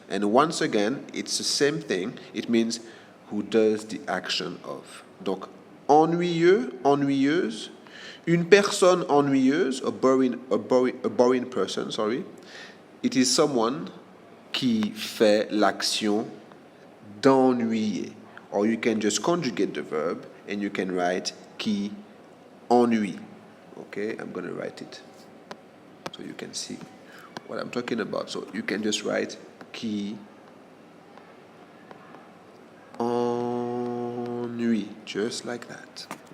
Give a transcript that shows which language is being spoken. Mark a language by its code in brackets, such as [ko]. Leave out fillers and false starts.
[en] And once again, it's the same thing. It means who does the action of. [fr] Donc, ennuyeux, ennuyeuse. Une personne ennuyeuse, [en] a boring person, It is someone [fr] qui fait l'action d'ennuyer. [en] Or you can just conjugate the verb and you can write [fr] qui ennuie. [en] Okay, I'm going to write it so you can see what I'm talking about. So you can just write [fr] qui ennuie, [en] just like that.